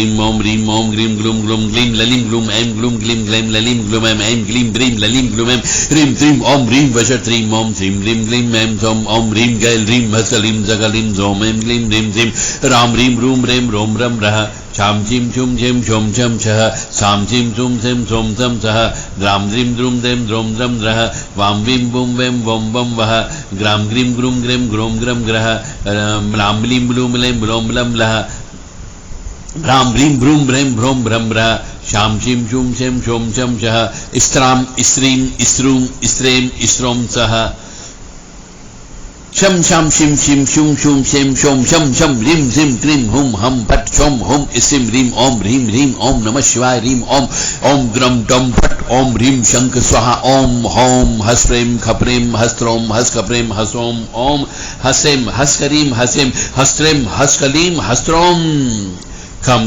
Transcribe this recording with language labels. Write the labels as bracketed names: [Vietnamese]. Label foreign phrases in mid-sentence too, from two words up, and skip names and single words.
[Sanskrit] मं ह्रीं ओम क्लीं ग्लूं ग्लूं ग्लीं ललिं ग्लूं ऐं ग्लूं ग्लीं ग्लैं ललिं ग्लूं ऐं क्लीं प्रीं ललिं ग्लूं ऐं ह्रीं त्रीं ओम ह्रीं वशत्रीं ओम श्रीं ह्रीं क्लीं ऐं सौं ओम ह्रीं गैल ह्रीं हस्तलीं जगलीं सौम ऐं क्लीं ह्रीं श्रीं राम ह्रीं रूं ह्रीं रों रं रः शाम चीं छुं झिं छुं छं छः साम चीं छुं छिं सों सं सः द्रां द्रीं द्रुं द्रें द्रों द्रं रः वां वीं वुं वें वं वं वः ग्रां ग्रीं ग्रूं ग्रें ग्रों ग्रं ग्रह म्लां ब्लीं ब्लूं ब्लें ब्लों ब्लं लः भ्रां ब्रीं ब्रूं ब्रें भ्रों भ्रं रः शाम चीं छुं छिं शों छं छः स्त्रां स्त्रीं स्त्रूं स्त्रें स्त्रों सः शम शम शिम शिम शुम शुम शेम शोम शम शम ह्रीं झिं क्रीं हुं हम फट शोम हुं इसिं ह्रीं ओम ह्रीं ह्रीं ओम नमः शिवाय ह्रीं ओम ओम ग्रम डम फट ओम ह्रीं शंख स्वाहा ओम हौम हस्प्रेम खप्रें हस्त्रोम हस्कप्रें हसोम ओम हसेम हस्करीं हसेम हस्त्रें हस्कलीं हस्त्रोम